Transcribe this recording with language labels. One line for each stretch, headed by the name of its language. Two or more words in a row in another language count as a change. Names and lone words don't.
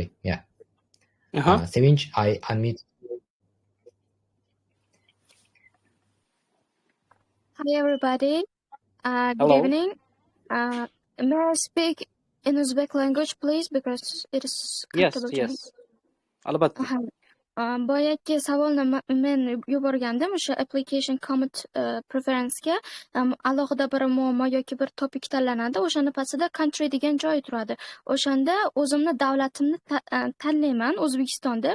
English: Yeah. Sevinch, I unmute. Hi everybody. Good evening. May I speak in Uzbek language, please, because it is yes.
Uzbek: Albatta. Boyagi savolni men yuborgandim o'sha
English: application comment preference'ga
Uzbek: alohida bir muammo yoki bir topik tanlanadi. O'shani pastida country degan joy turadi. O'shanda o'zimni davlatimni tanlayman, O'zbekiston deb.